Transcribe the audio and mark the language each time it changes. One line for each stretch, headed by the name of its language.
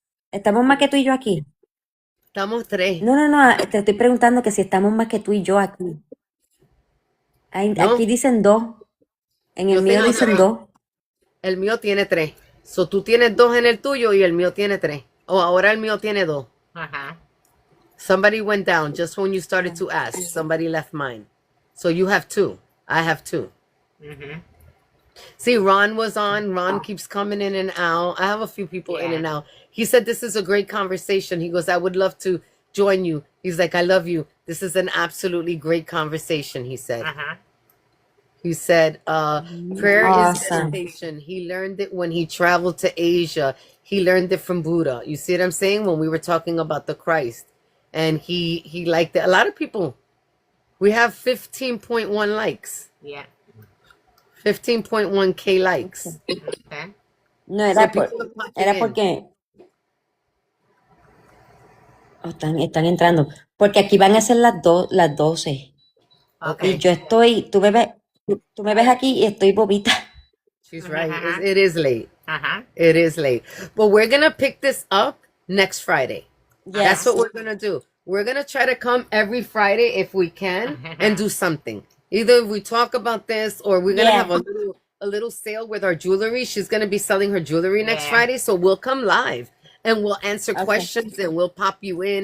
Spanish: Estamos más que tú y yo aquí. Estamos tres. No, te estoy preguntando que si estamos más que tú y yo aquí. No. Aquí dicen dos. En el Yo mío tengo dicen tres. dos. El mío tiene 3. So tú tienes 2 en el tuyo y el mío tiene 3. O ahora el mío tiene 2.
English: Somebody went down just when you started to ask. Somebody left mine. So you have 2. I have 2. See, Ron was on. Ron keeps coming in and out. I have a few people in and out. He said this is a great conversation. He goes, I would love to join you. He's like, I love you. This is an absolutely great conversation, he said. He said, prayer is meditation. He learned it when he traveled to Asia. He learned it from Buddha. You see what I'm saying? When we were talking about the Christ. And he liked it. A lot of people. We have 15.1 likes. Yeah. 15.1K likes. Okay.
Spanish: No, era,
English: So people are popping
Spanish: era
English: in.
Spanish: porque... Oh, están entrando. Porque aquí van a ser las 12. Y
English: Okay.
Spanish: yo estoy... Tú me ves aquí y estoy bobita.
English: She's right. It is late. Uh-huh. It is late. But we're going to pick this up next Friday. That's Yes. what we're going to do. We're going to try to come every Friday if we can and do something. Either we talk about this or we're going to have a little sale with our jewelry. She's going to be selling her jewelry next Friday. So we'll come live and we'll answer questions and we'll pop you in.